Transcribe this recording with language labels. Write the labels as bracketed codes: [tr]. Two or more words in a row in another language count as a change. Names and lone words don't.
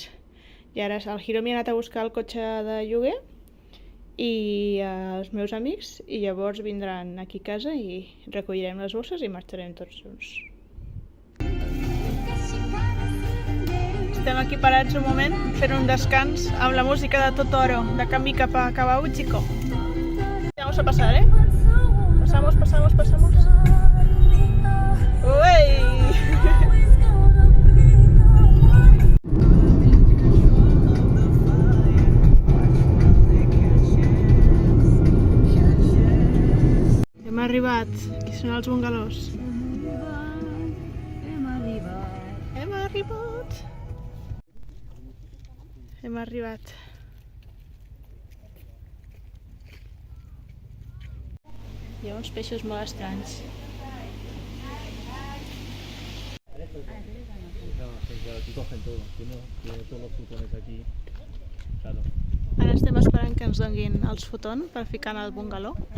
[ca] I ara el Hiromi ha anat a buscar el cotxe de lloguer i els meus amics, i llavors vindran aquí a casa i recollirem les bosses i marxarem tots junts. Estem aquí parats un moment fent un descans amb la música de Totoro, de camí cap a Kawaguchiko. [es] Vamos a pasar, Pasamos. [ca] Uey! Hem arribat. Aquí són els bungalós. Hem arribat. Hi ha uns peixos molt estranys. [es] Aquí cogen todo, tiene todos los futones aquí, claro. [ca] Ara estem esperant que ens donguin els fotons per ficar en el bungaló.